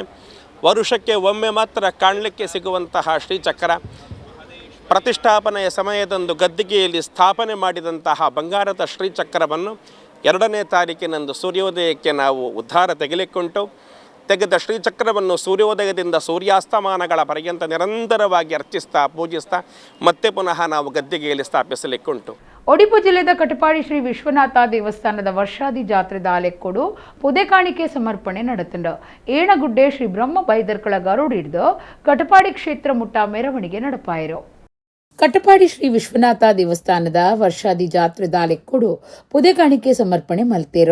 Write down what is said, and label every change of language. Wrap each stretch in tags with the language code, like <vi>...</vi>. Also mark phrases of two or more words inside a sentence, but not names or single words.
<kn>ವರುಷಕ್ಕೆ ಒಮ್ಮೆ ಮಾತ್ರ ಕಾಣಲಿಕ್ಕೆ ಸಿಗುವಂತಹ ಶ್ರೀಚಕ್ರ ಪ್ರತಿಷ್ಠಾಪನೆಯ ಸಮಯದಂದು ಗದ್ದಿಗೆಯಲ್ಲಿ ಸ್ಥಾಪನೆ ಮಾಡಿದಂತಹ ಬಂಗಾರದ ಶ್ರೀಚಕ್ರವನ್ನು 2ನೇ ತಾರೀಕಿನಂದು ಸೂರ್ಯೋದಯಕ್ಕೆ ನಾವು ಉದ್ಧಾರ ತೆಗೆದ ಶ್ರೀಚಕ್ರವನ್ನು ಸೂರ್ಯೋದಯದಿಂದ ಸೂರ್ಯಾಸ್ತಮಾನಗಳ ಪರ್ಯಂತ ನಿರಂತರವಾಗಿ ಅರ್ಚಿಸ್ತಾ ಪೂಜಿಸ್ತಾ ಮತ್ತೆ ಪುನಃ ನಾವು ಗದ್ದಿಗೆಯಲ್ಲಿ ಸ್ಥಾಪಿಸಲಿಕ್ಕುಂಟು.</kn> <tcy>ಒಡಿಪು ಜಿಲ್ಲೆಯ ಕಟಪಾಡಿ ಶ್ರೀ ವಿಶ್ವನಾಥ ದೇವಸ್ಥಾನದ ವರ್ಷಾದಿ ಜಾತ್ರೆ ದಾಲೆಕ್ಕೊಡು ಪುದೆ ಕಾಣಿಕೆ ಸಮರ್ಪಣೆ ನಡೆತಂಡು. ಏಣಗುಡ್ಡೆ ಶ್ರೀ ಬ್ರಹ್ಮ ಬೈದರ್ಕಳ ಗರುಡು ಹಿಡಿದು ಕಟಪಾಡಿ ಕ್ಷೇತ್ರ ಮುಟ್ಟ ಮೆರವಣಿಗೆ ನಡಪಾಯಿರು. ಕಟಪಾಡಿ ಶ್ರೀ ವಿಶ್ವನಾಥ ದೇವಸ್ಥಾನದ ವರ್ಷಾದಿ ಜಾತ್ರೆ ದಾಲೆಕ್ಕೊಡು ಪುದೆ ಕಾಣಿಕೆ ಸಮರ್ಪಣೆ ಮಲ್ತೇರು.</tcy>